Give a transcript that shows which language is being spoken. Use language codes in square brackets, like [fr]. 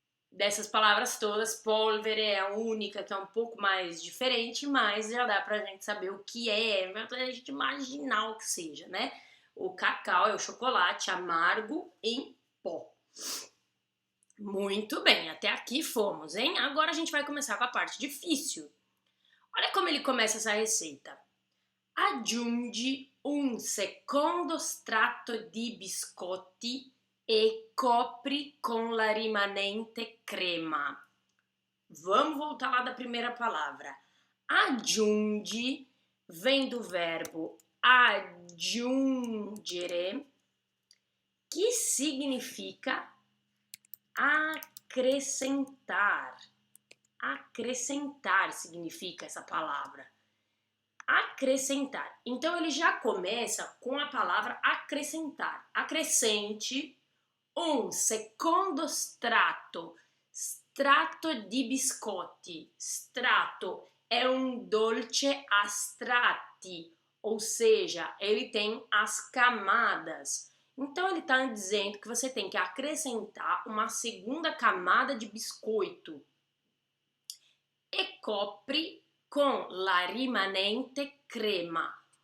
[pt] Dessas palavras todas, polvere é a única que é um pouco mais diferente, mas já dá pra gente saber o que é, pra gente imaginar o que seja, né? O cacau é o chocolate amargo em pó. Muito bem, até aqui fomos, hein? Agora a gente vai começar com a parte difícil. Olha como ele começa essa receita. [it] Aggiungi un secondo strato di biscotti e copri con la rimanente crema. [pt] Vamos voltar lá da primeira palavra. Aggiungi vem do verbo aggiungere, que significa acrescentar. Acrescentar significa essa palavra. Acrescentar. Então ele já começa com a palavra acrescentar. Acrescente [it] un secondo strato. Strato di biscotti. [pt] Strato é um [it] dolce a strati, [pt] ou seja, ele tem as camadas. Então ele está dizendo que você tem que acrescentar uma segunda camada de biscoito. [it] E copri con la rimanente crema.